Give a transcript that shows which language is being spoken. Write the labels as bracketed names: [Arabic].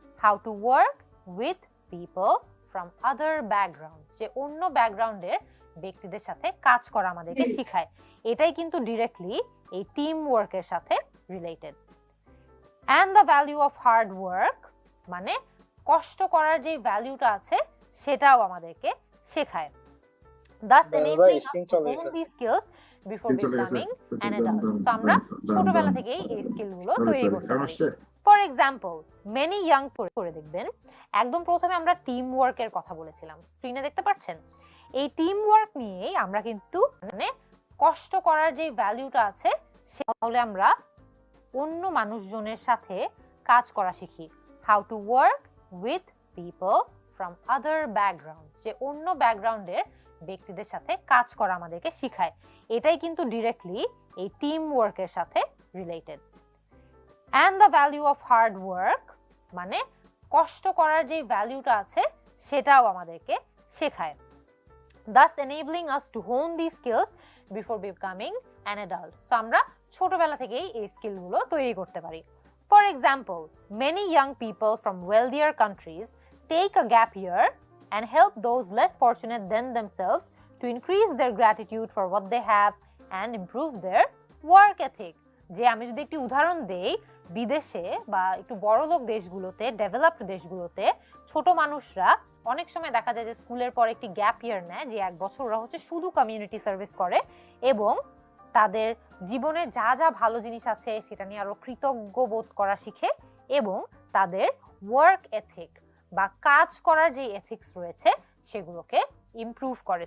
[English] how to work with people from other backgrounds, [Bangla] যে অন্য ব্যাকগ্রাউন্ডের ব্যক্তিদের সাথে কাজ করা আমাদেরকে শেখায়। এটাই কিন্তু ডিরেক্টলি এই টিম ওয়ার্কের সাথে related. [English] and the value of hard work, [Bangla] মানে কষ্ট করার যে ভ্যালুটা আছে সেটাও আমাদেরকে শেখায়। [English] Thus enabling us to hone these skills before becoming an adult. [Bangla] So আমরা ছোটবেলা থেকেই এই স্কিলগুলো তৈরি করতে পারি। ফর এক্সাম্পল, মেনি ইয়াং করে দেখবেন একদম প্রথমে আমরা টিম ওয়ার্কের কথা বলেছিলাম, স্ক্রিনে দেখতে পাচ্ছেন। এই টিম ওয়ার্ক নিয়েই আমরা কিন্তু মানে কষ্ট করার যে ভ্যালুটা আছে তাহলে আমরা অন্য মানুষজনের সাথে কাজ করা শিখি। [English] how to work with people from other backgrounds, [Bangla] যে অন্য ব্যাকগ্রাউন্ডের ব্যক্তিদের সাথে কাজ করা আমাদেরকে শেখায়। এটাই কিন্তু ডিরেক্টলি এই টিম ওয়ার্কের সাথে related. [English] and the value of hard work, [Bangla] মানে কষ্ট করার যে ভ্যালুটা আছে সেটাও আমাদেরকে শেখায়। [English] Thus enabling us to hone these skills before becoming an adult. [Bangla] So আমরা ছোটবেলা থেকেই এই স্কিলগুলো তৈরি করতে পারি। [English] For example, many young people from wealthier countries take a gap year and help those less fortunate than themselves to increase their gratitude for what they have and improve their work ethic. [Bangla] যে আমি যদি একটি উদাহরণ দেই, বিদেশে বা একটু বড়লোক দেশগুলোতে, ডেভেলপড দেশগুলোতে ছোট মানুষরা অনেক সময় দেখা যায় যে স্কুলের পর একটি গ্যাপ ইয়ার নেয়, যে 1 বছর ওরা হচ্ছে শুধু কমিউনিটি সার্ভিস করে এবং তাদের জীবনে যা যা ভালো জিনিস আছে সেটা নিয়ে আরো কৃতজ্ঞ বোধ করা শিখে এবং তাদের ওয়ার্ক এথিক বা কাজ করার যে এথিক্স রয়েছে সেগুলোকে ইমপ্রুভ করে।